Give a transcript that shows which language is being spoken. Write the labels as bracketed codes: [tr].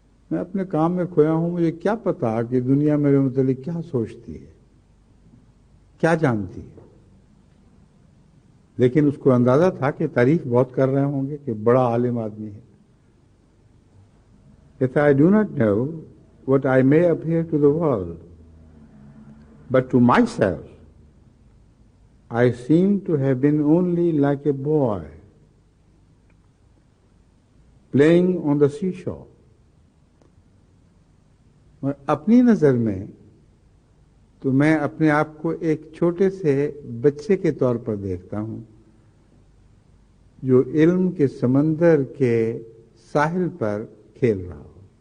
[ur] میں اپنے کام میں کھویا ہوں، مجھے کیا پتا کہ دنیا میرے متعلق کیا سوچتی ہے، کیا جانتی ہے. لیکن اس کو اندازہ تھا کہ تعریف بہت کر رہے ہوں گے کہ بڑا عالم آدمی ہے. [en] کہتا I do not know what I may appear to the world, but to myself I seem to have been only like a boy playing on the seashore. [ur] اور اپنی نظر میں تو میں اپنے آپ کو ایک چھوٹے سے بچے کے طور پر دیکھتا ہوں جو علم کے سمندر کے ساحل پر کھیل رہا ہو.